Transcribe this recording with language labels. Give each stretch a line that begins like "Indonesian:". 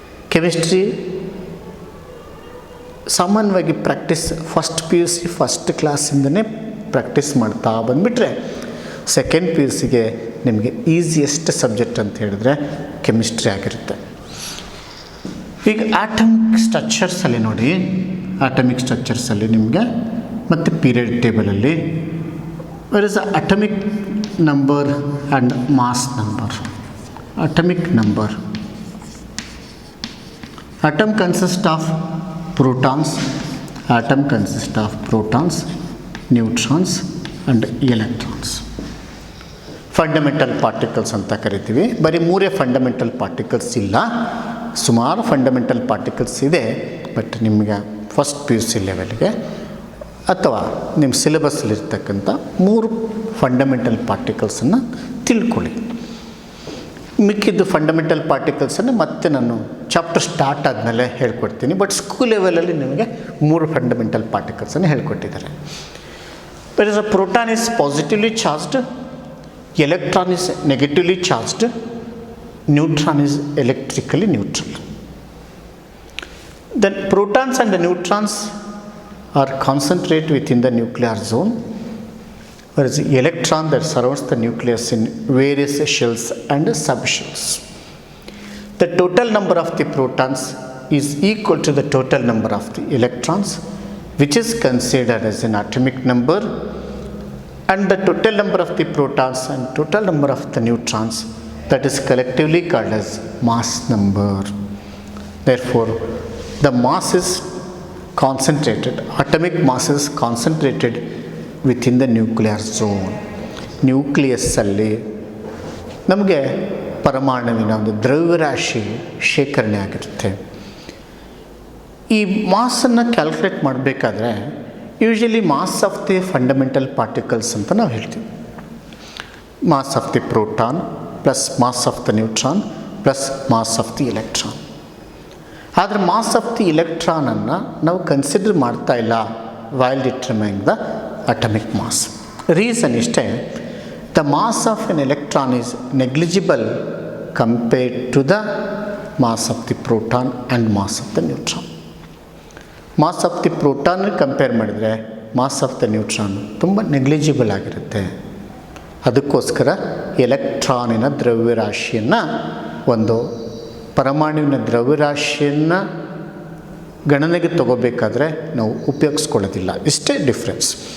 Kannada: Chemistry ಸಾಮಾನ್ಯವಾಗಿ practice first PUC first ಕ್ಲಾಸಿಂದನೇ practice ಮಾಡ್ತಾ ಬಂದುಬಿಟ್ರೆ ಸೆಕೆಂಡ್ PUCಗೆ ನಿಮಗೆ ಈಸಿಯೆಸ್ಟ್ ಸಬ್ಜೆಕ್ಟ್ ಅಂತ ಹೇಳಿದ್ರೆ ಕೆಮಿಸ್ಟ್ರಿ ಆಗಿರುತ್ತೆ. ಈಗ ಆಟಮಿಕ್ ಸ್ಟ್ರಕ್ಚರ್ಸಲ್ಲಿ ನೋಡಿ, ಆಟಮಿಕ್ ಸ್ಟ್ರಕ್ಚರ್ಸಲ್ಲಿ ನಿಮಗೆ ಮತ್ತು period ಟೇಬಲಲ್ಲಿ
English: Where is atomic number and mass number. Atomic number, atom consists of protons, atom consists of protons, neutrons and electrons.
Kannada: Fundamental particles ಅಂತ ಕರಿತೀವಿ. ಬರೀ 3 ಫಂಡಮೆಂಟಲ್ ಪಾರ್ಟಿಕಲ್ಸ್ ಇಲ್ಲ, ಸುಮಾರು ಫಂಡಮೆಂಟಲ್ ಪಾರ್ಟಿಕಲ್ಸ್ ಇದೆ. ಬಟ್ ನಿಮಗೆ ಫಸ್ಟ್ PUC ಲೆವೆಲ್ಗೆ ಅಥವಾ ನಿಮ್ಮ ಸಿಲೆಬಸ್ಸಲ್ಲಿರ್ತಕ್ಕಂಥ 3 ಫಂಡಮೆಂಟಲ್ ಪಾರ್ಟಿಕಲ್ಸನ್ನು ತಿಳ್ಕೊಳ್ಳಿ. ಮಿಕ್ಕಿದ್ದು ಫಂಡಮೆಂಟಲ್ ಪಾರ್ಟಿಕಲ್ಸನ್ನು ಮತ್ತೆ ನಾನು ಚಾಪ್ಟರ್ ಸ್ಟಾರ್ಟ್ ಆದಮೇಲೆ ಹೇಳ್ಕೊಡ್ತೀನಿ. ಬಟ್ ಸ್ಕೂಲ್ ಲೆವೆಲಲ್ಲಿ ನಿಮಗೆ 3 ಫಂಡಮೆಂಟಲ್ ಪಾರ್ಟಿಕಲ್ಸನ್ನು ಹೇಳ್ಕೊಟ್ಟಿದ್ದಾರೆ.
English: There is a proton is positively charged, electron is negatively charged, neutron is electrically neutral. Then protons and the neutrons are concentrated within the nuclear zone, whereas the electron that surrounds the nucleus in various shells and subshells. The total number of the protons is equal to the total number of the electrons, which is considered as an atomic number, and the total number of the protons and total number of the neutrons, that is collectively called as mass number. Therefore, the mass is concentrated, atomic mass is concentrated within the nuclear zone.
Kannada: ನ್ಯೂಕ್ಲಿಯಸ್ಸಲ್ಲಿ ನಮಗೆ ಪರಮಾಣುವಿನ ಒಂದು ದ್ರವ್ಯರಾಶಿ ಶೇಖರಣೆ ಆಗಿರುತ್ತೆ. ಈ ಮಾಸನ್ನು calculate ಮಾಡಬೇಕಾದ್ರೆ usually
English: mass of the fundamental particles
Kannada: ಅಂತ ನಾವು ಹೇಳ್ತೀವಿ.
English: Mass of the proton plus mass of the neutron plus mass of the electron.
Kannada: ಆದರೆ ಮಾಸ್ ಆಫ್ ದಿ ಎಲೆಕ್ಟ್ರಾನನ್ನು ನಾವು ಕನ್ಸಿಡರ್ ಮಾಡ್ತಾ ಇಲ್ಲ
English: While determining the atomic mass. Reason
Kannada: ಇಷ್ಟೇ,
English: the mass of an electron is negligible compared to the mass of the proton and mass of the neutron.
Kannada: Mass of the proton compare ಮಾಡಿದರೆ mass of the neutron ತುಂಬ negligible ಆಗಿರುತ್ತೆ. ಅದಕ್ಕೋಸ್ಕರ ಎಲೆಕ್ಟ್ರಾನಿನ ದ್ರವ್ಯರಾಶಿಯನ್ನು, ಒಂದು ಪರಮಾಣುವಿನ ದ್ರವ್ಯರಾಶಿಯನ್ನು ಗಣನೆಗೆ ತಗೋಬೇಕಾದ್ರೆ ನಾವು ಉಪಯೋಗಿಸ್ಕೊಳ್ಳೋದಿಲ್ಲ. ಇಷ್ಟೇ ಡಿಫ್ರೆನ್ಸ್.